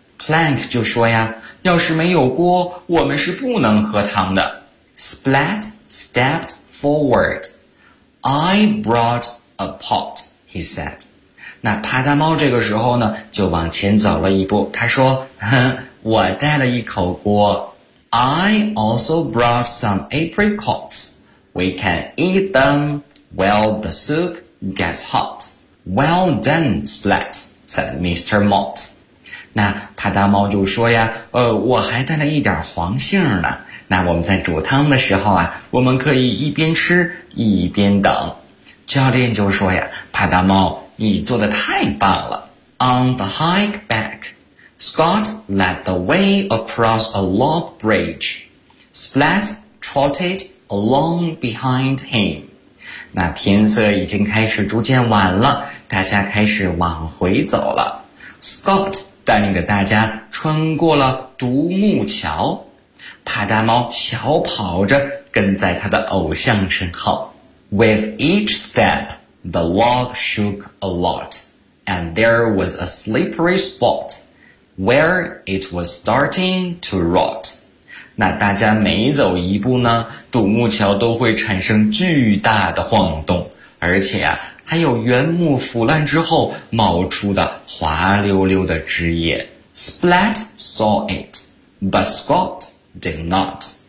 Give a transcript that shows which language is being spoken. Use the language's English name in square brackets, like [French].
[Chinese] Plank 就说呀，要是没有锅我们是不能喝汤的。 [English] Splat stepped forward. I brought a pot, he said. [Chinese] 那啪嗒猫这个时候呢就往前走了一步，他说我带了一口锅。 [English] I also brought some apricots. We can eat themWell, the soup gets hot. Well done, Splat, said Mr. Mott. [Chinese] 那啪嗒猫就说呀，我还带了一点黄杏呢。那我们在煮汤的时候啊，我们可以一边吃一边等。教练就说呀，啪嗒猫，你做得太棒了。 [English] On the hike back, Scott led the way across a log bridge. Splat trotted along behind him. [Chinese] 那天色已经开始逐渐晚了，大家开始往回走了。 Scott 带领着大家穿过了独木桥，啪嗒猫小跑着跟在他的偶像身后。 [English] With each step, the log shook a lot, and there was a slippery spot where it was starting to rot. [Chinese] 那大家每走一步呢，独木桥都会产生巨大的晃动，而且啊，还有原木腐烂之后冒出的滑溜溜的枝叶。 [English] Splat saw it, but Scott did not.